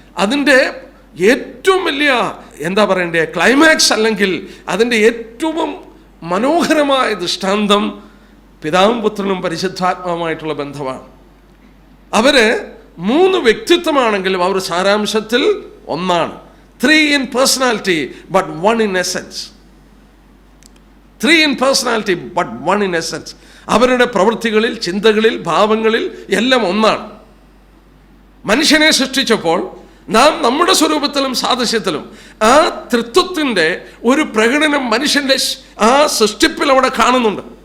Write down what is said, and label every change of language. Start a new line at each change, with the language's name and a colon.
Malayalam: അതിൻ്റെ ഏറ്റവും വലിയ എന്താ പറയണ്ടേ ക്ലൈമാക്സ്, അല്ലെങ്കിൽ അതിൻ്റെ ഏറ്റവും മനോഹരമായ ദൃഷ്ടാന്തം പിതാവും പുത്രനും പരിശുദ്ധാത്മാവുമായിട്ടുള്ള ബന്ധമാണ്. അവർ 3 വ്യക്തിത്വമാണെങ്കിലും അവർ സാരാംശത്തിൽ ഒന്നാണ്.
English: 3 in personality but 1 in essence. 3 in personality but 1 in essence.
Malayalam: അവരുടെ പ്രവൃത്തികളിൽ, ചിന്തകളിൽ, ഭാവങ്ങളിൽ എല്ലാം ഒന്നാണ്. മനുഷ്യനെ സൃഷ്ടിച്ചപ്പോൾ നാം നമ്മുടെ സ്വരൂപത്തിലും സാദൃശ്യത്തിലും ആ തൃത്വത്തിൻ്റെ ഒരു പ്രകടനം മനുഷ്യൻ്റെ ആ സൃഷ്ടിപ്പിൽ അവിടെ കാണുന്നുണ്ട്.